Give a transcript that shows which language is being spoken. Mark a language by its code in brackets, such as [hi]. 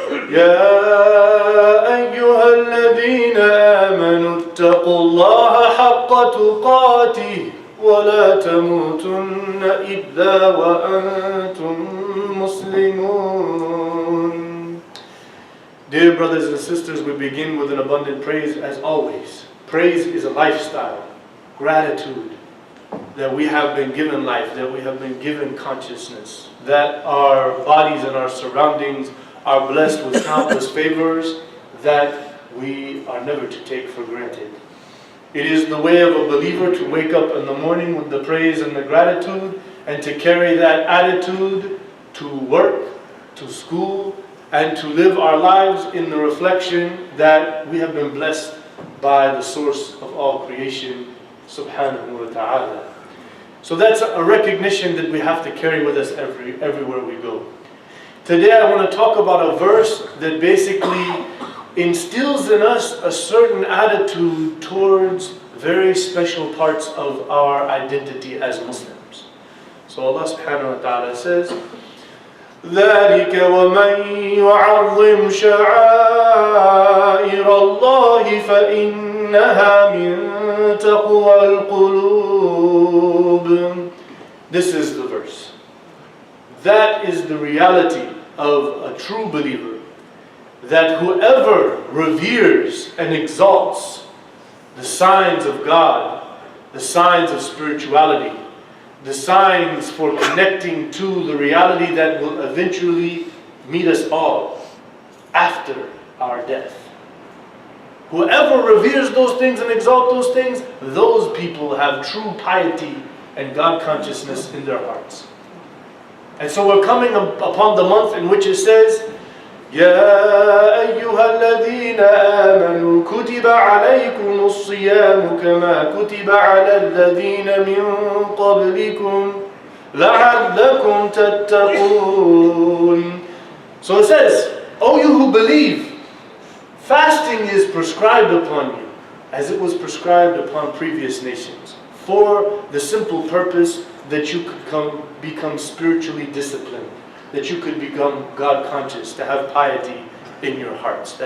[ar] يا أيها الذين آمنوا اتقوا الله حق تقاته ولا تموتن إلا وأنتم مسلمون. [en] Dear brothers and sisters, we begin with an abundant praise as always. Praise is a lifestyle. Gratitude that we have been given life, that we have been given consciousness, that our bodies and our surroundings are blessed with countless favors that we are never to take for granted. It is the way of a believer to wake up in the morning with the praise and the gratitude and to carry that attitude to work, to school, and to live our lives in the reflection that we have been blessed by the source of all creation, subhanahu wa ta'ala. So that's a recognition that we have to carry with us everywhere we go. Today I want to talk about a verse that basically instills in us a certain attitude towards very special parts of our identity as Muslims. So Allah subhanahu wa ta'ala says, [ar] ذَلِكَ وَمَنْ يُعَظِّمْ شَعَائِرَ اللَّهِ فَإِنَّهَا مِنْ تَقْوَى الْقُلُوبِ. [en] This is the verse. That is the reality of a true believer. That whoever reveres and exalts the signs of God, the signs of spirituality, the signs for connecting to the reality that will eventually meet us all after our death. Whoever reveres those things and exalts those things, those people have true piety and God consciousness in their hearts. And so we're coming upon the month in which it says, [ar] يَا أَيُّهَا الَّذِينَ آمَنُوا كُتِبَ عَلَيْكُمُ الصِّيَامُ كَمَا كُتِبَ عَلَى الَّذِينَ مِنْ قَبْلِكُمْ لَعَلَّكُمْ تَتَّقُونَ. [en] So it says, O you who believe, fasting is prescribed upon you as it was prescribed upon previous nations for the simple purpose that you could become spiritually disciplined, that you could become God conscious, to have piety in your hearts.